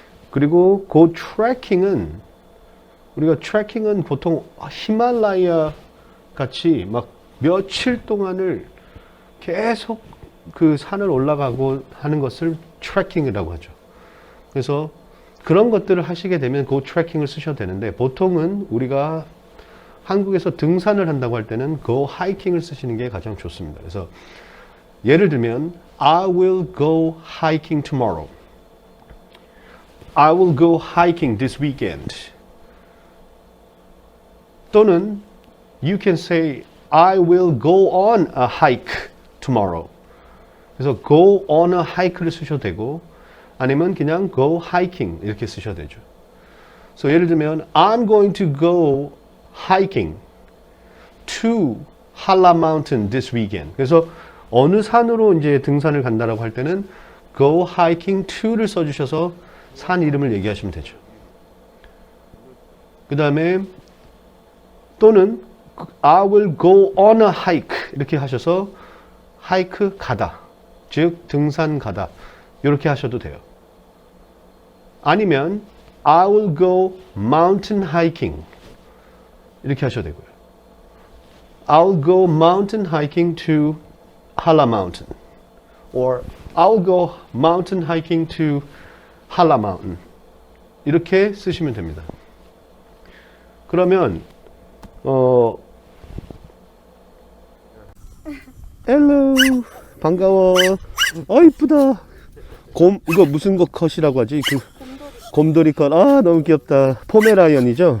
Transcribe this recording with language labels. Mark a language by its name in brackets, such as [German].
[Korean] 그리고 [English] go trekking [Korean] 은, 우리가 트레킹은 보통 히말라야 같이 막 며칠 동안을 계속 그 산을 올라가고 하는 것을 트레킹이라고 하죠. 그래서 그런 것들을 하시게 되면 [English] go trekking [Korean] 을 쓰셔도 되는데, 보통은 우리가 한국에서 등산을 한다고 할 때는 [English] go hiking [Korean] 을 쓰시는 게 가장 좋습니다. 그래서 예를 들면 [English] I will go hiking tomorrow. I will go hiking this weekend. [Korean] 또는 [English] you can say I will go on a hike tomorrow. [Korean] 그래서 [English] go on a hike [Korean] 를 쓰셔도 되고 아니면 그냥 [English] go hiking [Korean] 이렇게 쓰셔도 되죠. [English] So [Korean] 예를 들면 [English] I'm going to go hiking to Hala Mountain this weekend. [Korean] 그래서 어느 산으로 이제 등산을 간다라고 할 때는 [English] go hiking to [Korean] 를 써주셔서 산 이름을 얘기하시면 되죠. 그 다음에 또는 [English] I will go on a hike [Korean] 이렇게 하셔서 하이크 가다, 즉 등산 가다 이렇게 하셔도 돼요. 아니면 [English] I will go mountain hiking [Korean] 이렇게 하셔도 되고요. [English] I'll go mountain hiking to Hala Mountain or I'll go mountain hiking to Hala Mountain [Korean] 이렇게 쓰시면 됩니다. 그러면 hello 반가워. 이쁘다. 이거 무슨 거 컷이라고 하지? 그 곰돌이 컷. 너무 귀엽다. 포메라이언이죠?